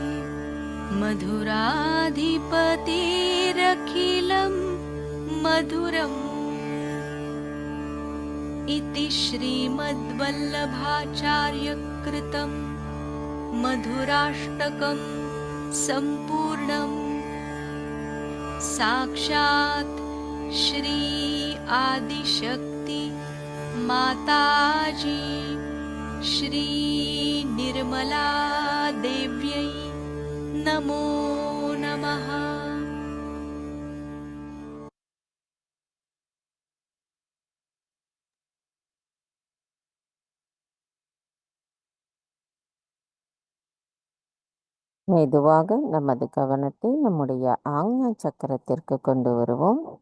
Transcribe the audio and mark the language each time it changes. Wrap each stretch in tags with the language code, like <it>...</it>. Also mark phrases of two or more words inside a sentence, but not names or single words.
<sa>मधुराधिपतेरखिलं मधुरम् इति श्रीमद्वल्लभाचार्यकृतं मधुराष्टकं सम्पूर्णम्। साक्षात् श्री आदिशक्ति माताजी श्री निर्मला देव्यै नमो नमः।</sa> <ta>மெதுவாக நமது கவனத்தை நம்முடைய ஆக்ஞா சக்கரத்திற்கு கொண்டு வருவோம்.</ta>